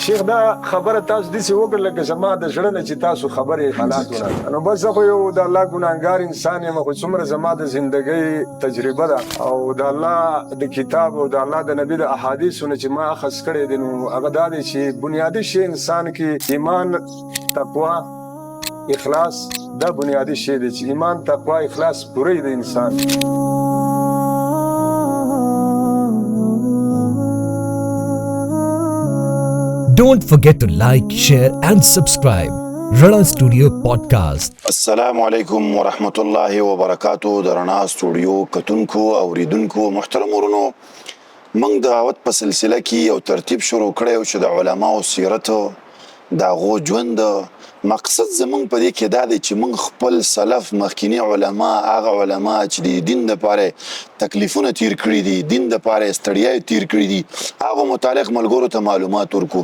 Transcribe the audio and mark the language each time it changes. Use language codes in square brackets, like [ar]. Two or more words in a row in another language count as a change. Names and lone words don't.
[ps] شیخ دا خبره تاسو داسې وکړه لکه زما د زړه نه چې تاسو خبرې حالات ونه، نو بس زه خو یو د الله ګناهګار انسان یم، خو څومره زما د زندګۍ تجربه ده او د الله د کتاب او د الله د نبي د احادیثو نه چې ما اخذ کړی دی، نو هغه دا دی چې بنیادي شی انسان کې ایمان، تقوا، اخلاص، دا بنیادی شی دی چې ایمان، تقوا، اخلاص پوره د انسان. [en] Don't forget to like, share and subscribe. Rana Studio Podcast. [ps] السلام علیکم ورحمت الله وبرکاتو. د رڼا سټوډیو کتونکو او ریدونکو محترم ورونو، موږ د دعوت په سلسله کې یو ترتیب شروع کړی چې د علماو سیرت د هغو ژوند مقصد زمونږ په دې کې دا دی چې موږ خپل سلف مخکینی علما، هغه علما چې د دین دپاره تکلیفونه تیر کړي دي، دین دپاره ستړیاوې تیر کړي دي، هغو متعلق ملګرو ته معلومات ورکو.